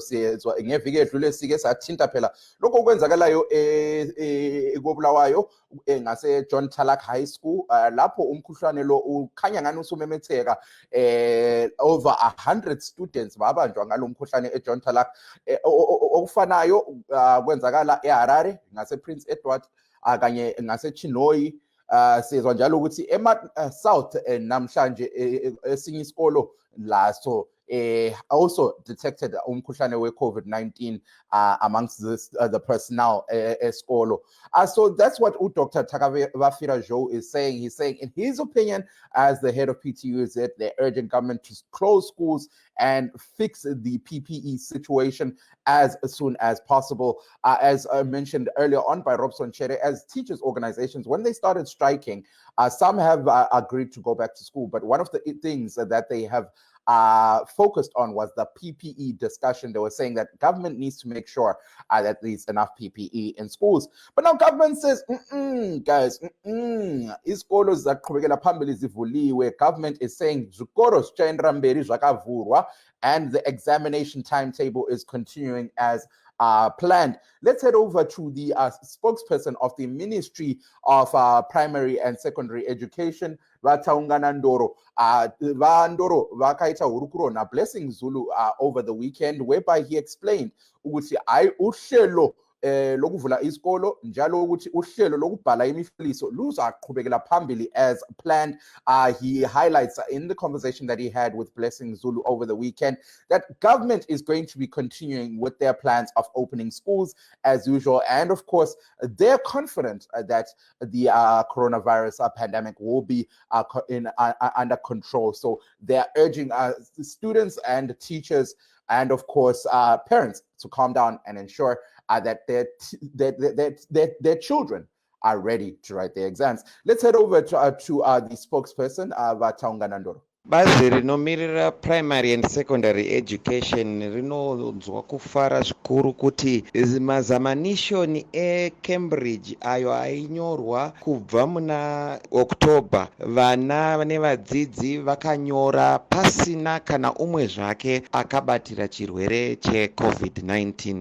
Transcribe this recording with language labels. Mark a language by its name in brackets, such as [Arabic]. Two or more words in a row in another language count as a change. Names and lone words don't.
[North Ndebele] Siyezwa ngeviki edlule sike sathinta phela lokho okwenzakalayo eKobulawayo ngase John Talak High School lapho umkhuhlane lo ukhanya ngani usumemetheka [English] over 100 students [North Ndebele] babanjwa ngalomkhuhlane eJohn Talak. Okufanayo kwenzakala eHarare ngase Prince Edward kanye ngase Chinhoyi. Sizwa njalo ukuthi South namhlanje esinye isikolo laso [English] also detected [North Ndebele] umkhuhlane we-COVID-19 [English] amongst the personnel [North Ndebele] esikolo. [English] So that's what Dr. Thakabafira Joe is saying. He's saying, in his opinion, as the head of PTU, that they're urging government to close schools and fix the PPE situation as soon as possible. As mentioned earlier on by Robson Chere, as teachers' organizations, when they started striking, some have agreed to go back to school. But one of the things that they have focused on was the PPE discussion. They were saying that government needs to make sure that there's enough PPE in schools. But now government says, guys, [North Ndebele] isikolo zaqhubekela phambili zivuliwe. [English] Government is saying [Shona] zikolo zichendra mberi zvakavhurwa [English] and the examination timetable is continuing as planned. Let's head over to the spokesperson of the Ministry of Primary and Secondary Education, Vataungana Ndoro. [Shona] Ndoro vakaita hurukuro na Blessing Zulu [English] over the weekend, whereby he explained [North Ndebele] ukuthi uhlelo lokuvula isikolo njalo ukuthi uhlelo lokubhala imihloliso luzaqhubekela phambili [English] as planned. He highlights in the conversation that he had with Blessing Zulu over the weekend that government is going to be continuing with their plans of opening schools as usual, and of course they're confident that the coronavirus pandemic will be under control. So they're urging students and teachers and of course parents to calm down and ensure that their children are ready to write their exams. Let's head over to the spokesperson, Vataungana Ndoro. [Shona] Bazi rinomirira [English] primary and secondary education [Shona] rinonzwa kufara zvikuru kuti mazamanishoni eCambridge ayo ainyorwa kubva muna October, vana nevadzidzi vakanyora pasina kana umwe zvake akabatira chirwere cheCovid-19.